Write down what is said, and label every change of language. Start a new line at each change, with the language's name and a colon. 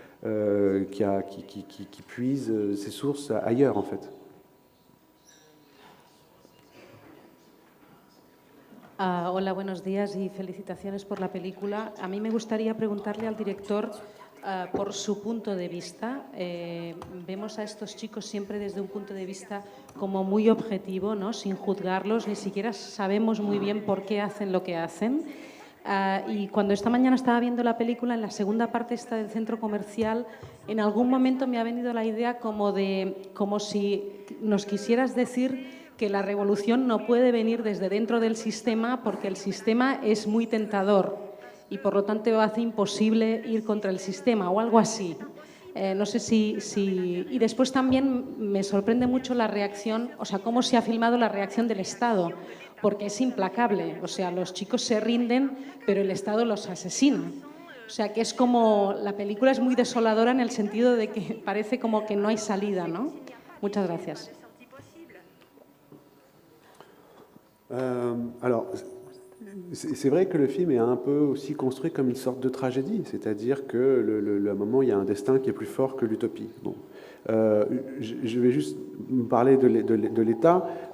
French: qui puise ses sources ailleurs, en fait.
Spanish: Hola, buenos días y felicitaciones por la película. A mí me gustaría preguntarle al director por su punto de vista. Vemos a estos chicos siempre desde un punto de vista como muy objetivo, ¿no? Sin juzgarlos, ni siquiera sabemos muy bien por qué hacen lo que hacen. Y cuando esta mañana estaba viendo la película, en la segunda parte esta del centro comercial, en algún momento me ha venido la idea como si nos quisieras decir que la revolución no puede venir desde dentro del sistema porque el sistema es muy tentador y por lo tanto hace imposible ir contra el sistema o algo así. No sé si... Y después también me sorprende mucho la reacción, o sea, cómo se ha filmado la reacción del Estado, porque es implacable. O sea, los chicos se rinden, pero el Estado los asesina. O sea, que es como... La película es muy desoladora en el sentido de que parece como que no hay salida, ¿no? Muchas gracias.
French: Alors, c'est vrai que le film est un peu aussi construit comme une sorte de tragédie, c'est-à-dire qu'à un moment, il y a un destin qui est plus fort que l'utopie. Bon. Je vais juste parler de l'État.